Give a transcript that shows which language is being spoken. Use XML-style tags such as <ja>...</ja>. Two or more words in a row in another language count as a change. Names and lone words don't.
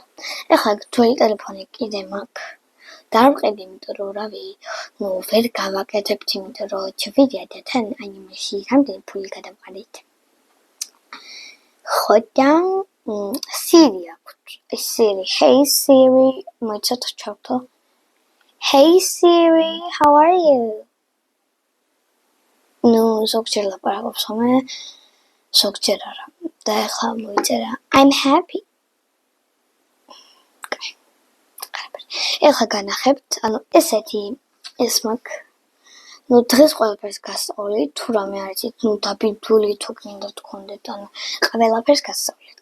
<ka>ეხლა ძველი ტელეფონი კიდე მაქვს. და არ ვყიდი, იმიტომ რომ რავი, ნუ ვერ გავაკეთებთ, იმიტომ რომ ვიდეო და თან ანიმაციის რამდენი ფული გადავყარით. ხო და Siri აქვს. Siri, hey Siri, მოიცათ ჩავთო.</ka> <en>Hey Siri, how are you?</en> <ka>ნუ ზოგჯერ ლაპარაკობს ხოლმე, ზოგჯერ არა. და ახლა მოიწერა</ka> <en>I'm happy.</en> <ka>ეხლა განახებთ, ანუ ესეთი ეს მაქვს. ნუ დღეს ყველაფერს გასწავლით, თუ რამე არ იცით, ნუ დაბინძული თუ გინდა თქვონდეთ, ანუ ყველაფერს გასწავლით.</ka>